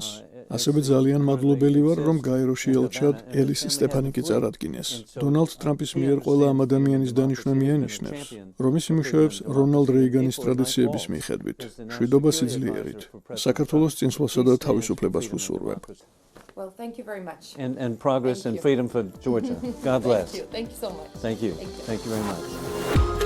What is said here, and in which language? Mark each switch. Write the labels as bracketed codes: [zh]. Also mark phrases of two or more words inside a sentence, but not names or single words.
[ka] ასევე ძალიან მადლობელი ვარ, რომ გაეროში ელჩად ელის სტეფანიკი წარადგინეს. დონალდ ტრამპის მიერ ყველა ამ ადამიანის დანიშვნა მიანიშნებს, რომ ის იმუშავებს რონალდ რეიგანის ტრადიციების მიხედვით, მშვიდობა სიძლიერით. საქართველოს წინსვლასა და თავისუფლებას ვუსურვებ. [en] Well, thank you very much. And progress and freedom for Georgia. God bless. Thank you so much. Thank you. Thank you very much.